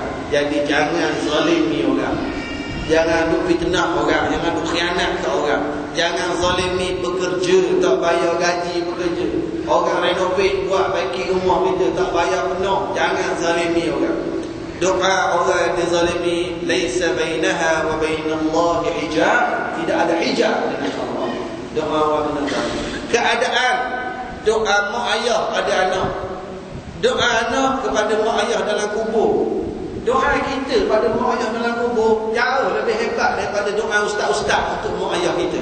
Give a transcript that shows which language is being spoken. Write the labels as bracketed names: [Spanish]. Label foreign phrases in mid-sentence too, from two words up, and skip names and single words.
[Malay] Jadi jangan zalimi orang. Jangan duk fitnah orang, jangan duk khianat ke orang. Jangan zalimi pekerja, tak bayar gaji pekerja. Orang renovate buat baiki rumah kita, tak bayar penuh. Jangan zalimi orang. Doa orang yang dizalimi, [Arabic] ليس بينها وبين الله حجاب, [Malay] tidak ada hijab dengan Allah. Doa orang kena keadaan. Doa mak ayah pada anak. Doa anak kepada mak ayah dalam kubur. Doa kita pada mak ayah dalam kubur jauh lebih hebat daripada doa ustaz-ustaz untuk mak ayah kita.